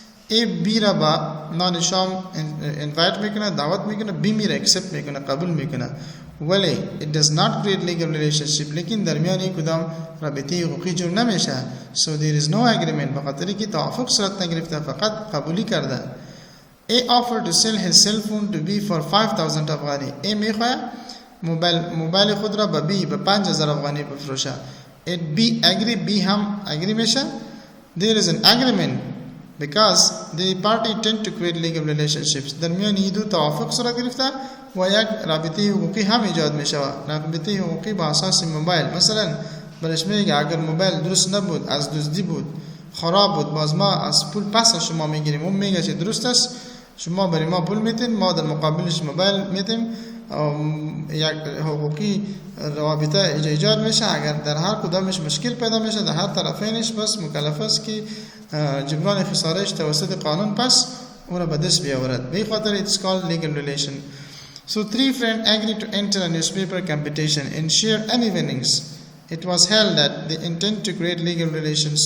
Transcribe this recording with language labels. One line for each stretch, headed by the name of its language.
Persian: A B را با نان شام invite میکنه دعوت میکنه B میره accept میکنه قبول میکنه ولی
English: it does not create legal relationship
Persian: لیکن درمیان کدام رابطه حقوقی جور نمیشه.
English: So there is no agreement
Persian: بخاطر که توافق صورت نگرفته فقط قبولی کرده.
English: A offered to sell his cell phone to B for 5,000 afghani.
Persian: A میخواه موبایل خود را به B به 5,000 افغانی بفروشه.
English: B agree B هم agree میشه. There is an agreement because the party tend to create legal relationships.
Persian: درمیان این دو توافق صورت گرفته و یک رابطه حقوقی هم ایجاد میشه. رابطه حقوقی با اساس موبایل مثلا برش میگه اگر موبایل درست نبود از دزدی بود خراب بود باز ما از پول پس شما میگیریم اون میگه چه درست است شما برای ما پول میتین ما در مقابلش موبایل میتیم یک حقوقی رابطه ایجاد میشه. اگر در هر کدامش مشکل پیدا میشه در هر طرفینش بس مکلف است که جبران خسارهش توسط قانون پس اون را به دست بیاورد. به خاطر
English: it's called legal relation. So three friends agreed to enter a newspaper competition and share any winnings. It was held that they intend to create legal relations.